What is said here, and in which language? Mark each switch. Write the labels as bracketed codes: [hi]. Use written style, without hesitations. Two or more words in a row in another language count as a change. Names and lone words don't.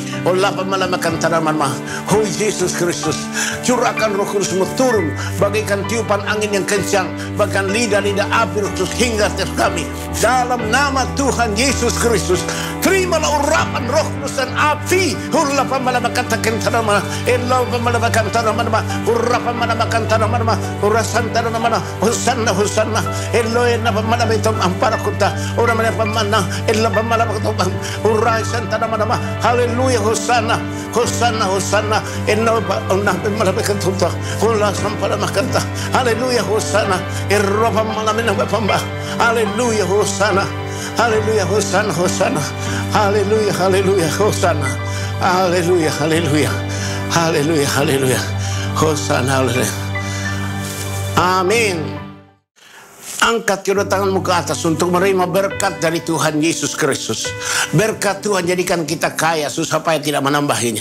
[id] Allah pemalakan tanaman. Oh Yesus Kristus, curahkan Roh Kudus-Mu turun bagaikan tiupan angin yang kencang, bahkan lidah-lidah api Roh Kudus hingga atas kami. Dalam nama Tuhan Yesus Kristus, terimalah urapan Roh Kudus dan api. Allah pemalakan tanaman. Allah pemalakan tanaman. Urapan pemalakan tanaman. Urasan tanaman. Hosanna, hosanna. Elohe na pemalakan ampara kota. Orang mana Allah pemalakan Urai santa nama. Haleluya, hosanna, hosanna, hosanna. Enno ona malabekan tunta. Hola sampala makanta. Haleluya, hosanna. Erroba malamena bapamba. Haleluya, hosanna. Haleluya, hosanna, hosanna. Haleluya, haleluya, hosanna. Haleluya, haleluya. Haleluya, haleluya. Hosanna, haleluya. Amin. Angkat kedua tanganmu ke atas untuk menerima berkat dari Tuhan Yesus Kristus. Berkat Tuhan jadikan kita kaya, susah payah tidak menambahinya.